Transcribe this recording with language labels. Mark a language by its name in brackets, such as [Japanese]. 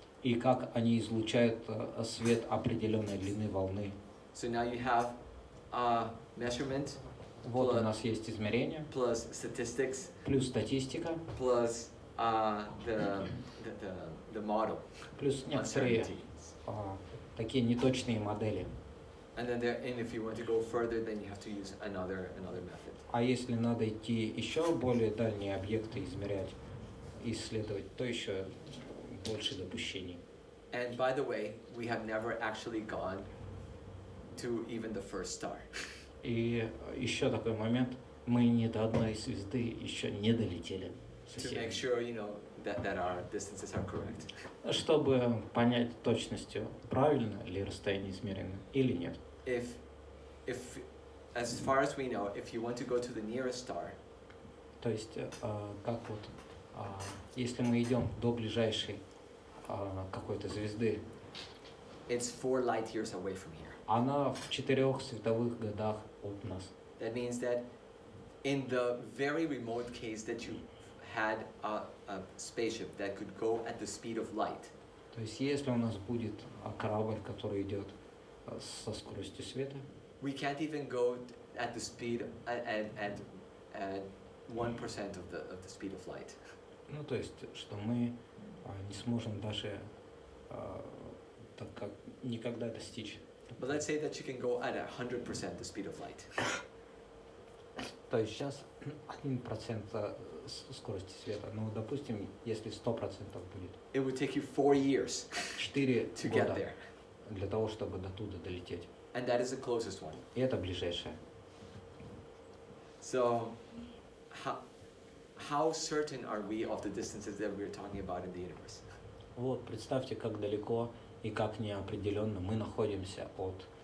[Russian] И как они излучают свет определенной длины волны. [English] So now you have measurement. [Russian] Вот у нас есть измерения, [English] Plus statistics. [Russian] плюс статистика, [English] Plus the model. [Russian] плюс некоторые такие неточные модели. [English] And if you want to go further, then you have to use another method. [Russian] А если надо идти еще более дальние объекты измерять, исследовать, то еще больше допущений. [English] And by the way, we have never actually gone to even the first star. [Russian] И еще такой момент, мы ни до одной звезды еще не долетели [English] To make sure, that our distances are correct. [Russian] Чтобы понять точностью, правильно ли расстояние измерено или нет. [English] If as far as we know, if you want to go to the nearest star, [Russian] То есть, как вот, если мы идем до ближайшей какой-то звезды, [English] it's 4 light years away from here. [Russian] она в 4 световых годах от нас. [English] That means that in the very remote case that you had a spaceship that could go at the speed of light, [Russian] То есть, если у нас будет корабль, который идет со скоростью света, [English] we can't even go at the speed at 1% of the speed of light. [Russian] ну то есть, что мы не сможем даже так как никогда достичь. [English] But let's say that you can go at 100% the speed of light. [Russian] То есть сейчас 1% скорости света, но допустим, если 100% будет, [English] It would take you 4 years [Russian] 4 [English] to get [Russian] года [English] there. [Russian] для того, чтобы до туда долететь. [English] And that is the closest one. [Russian] И это ближайшее. [English] So, how certain are we of the distances that we're talking about in the universe? [Russian] Вот, представьте, как далеко и как неопределенно мы находимся от